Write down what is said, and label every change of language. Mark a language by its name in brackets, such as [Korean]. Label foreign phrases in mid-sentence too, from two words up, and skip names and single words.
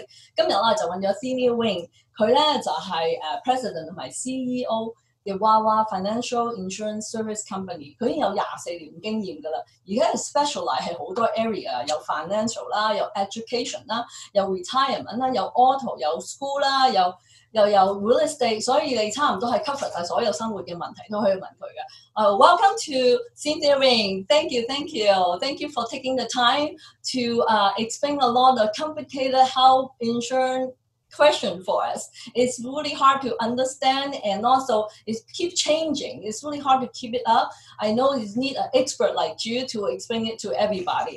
[Cantonese] 今日咧就揾咗 Senior Wing，佢咧就係President 同埋 CEO。嘅娃娃 Financial Insurance Service Company，佢已經有24年經驗㗎啦。而家係 specialize 係好多 area， 有 financial 啦，有 education 啦，有 retirement 啦，有 auto， 有 school 啦，又有 real estate，所以你差唔多係 cover 晒所有生活嘅問題都可以問佢嘅。 [English] Welcome to Cynthia Ring. Thank you for taking the time to explain a lot of complicated health insurance question for us. It's really hard to understand, and also it keeps changing. It's really hard to keep it up. I know you need an expert like you to explain it to everybody.